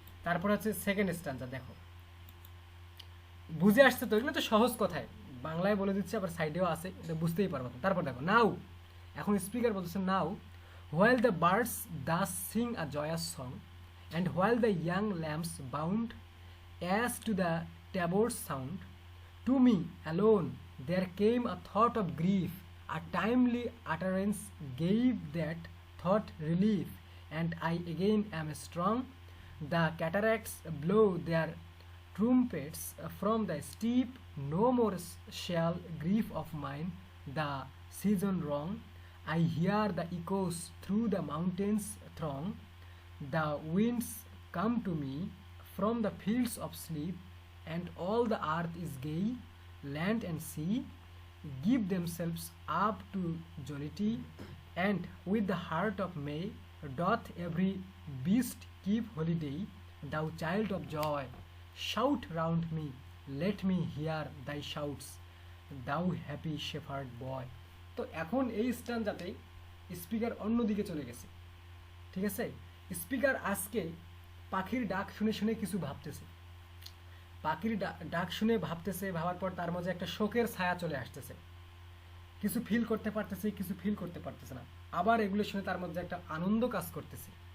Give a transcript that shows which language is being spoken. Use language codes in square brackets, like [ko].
[bn] তারপর হচ্ছে সেকেন্ড স্ট্যান্সা, দেখো বুঝে আসছে তো, এগুলো তো সহজ কথায় বাংলায় বলে দিচ্ছে, আবার সাইডেও আছে, এটা বুঝতেই পারবো। তারপর দেখো নাও, এখন স্পিকার বলতেছে নাও, [en] while the birds thus sing a joyous song, and while the young lambs bound as to the tabor's sound, to me alone there came a thought of grief, a timely utterance gave that thought relief, and I again am strong. The cataracts blow their trumpets from the steep, no more shall grief of mine the season wrong. I hear the echoes through the mountains throng, the winds come to me from the fields of sleep, and all the earth is gay, land and sea give themselves up to jollity, and with the heart of May doth every beast keep holiday. Thou child of joy, shout round me, let me hear thy shouts, thou happy shepherd boy. [bn] তো এখন এই স্ট্যান্ডাতে speaker অন্যদিকে চলে গেছে, ঠিক আছে? Speaker আজকে পাখির ডাক শুনে শুনে কিছু ভাবতেছে, পাখির ডাক শুনে ভাবতেছে, ভাবার পর তার মাঝে একটা শোকের ছায়া চলে আসতেছে, কিছু ফিল করতে পারতেছে, কিছু ফিল করতে পারতেছে না, আবার এগুলো শুনে তার মধ্যে একটা আনন্দ কাজ করতেছে।